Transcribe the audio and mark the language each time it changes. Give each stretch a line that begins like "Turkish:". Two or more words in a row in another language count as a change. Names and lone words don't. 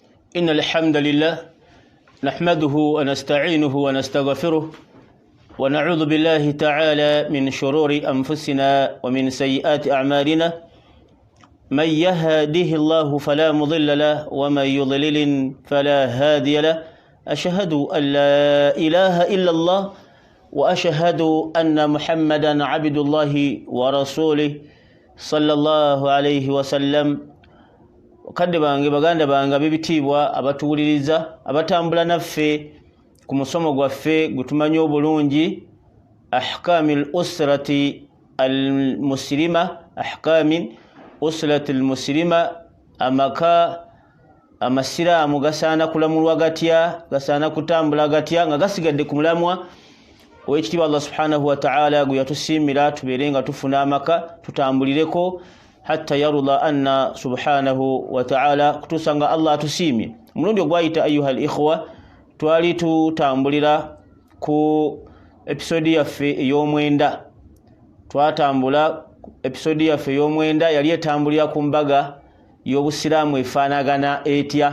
Arabic: إن الحمد لله نحمده ونستعينه ونستغفره ونعوذ بالله تعالى من شرور أنفسنا ومن سيئات أعمالنا من يهده الله فلا مضل له ومن يضلل فلا هادي له أشهد أن لا إله إلا الله وأشهد أن محمدا عبد الله ورسوله صلى الله عليه وسلم
Ganda: kadde bange baganda bange bibitibwa abatuwuliriza abatambula naffe ku musomo gwaffe gutumanyi obulungi
Arabic: أحكام الأسرة المسلمة أحكام الأسرة المسلمة
Ganda: amaka amasiraamu gasaana kulamulwa gatya gasaana kutambula gatya nga gasigadde ku mulamwa ow'ekitiibwa
Arabic: الله سبحانه وتعالى
Ganda: gwe yatusiimira tubeere nga tufuna amaka tutambulireko hatta yarula anna
Arabic: سبحانه وتعالى
Ganda: kutusanga Allah tusiimye. Mulundi ogwayita
Arabic: أيها الإخوة
Ganda: twali tutambulira ku episode yaffe ey'omwenda. Twatambula episode yaffe ey'omwenda yali etambulira ku mbaga y'obusiraamu efaanagana etya.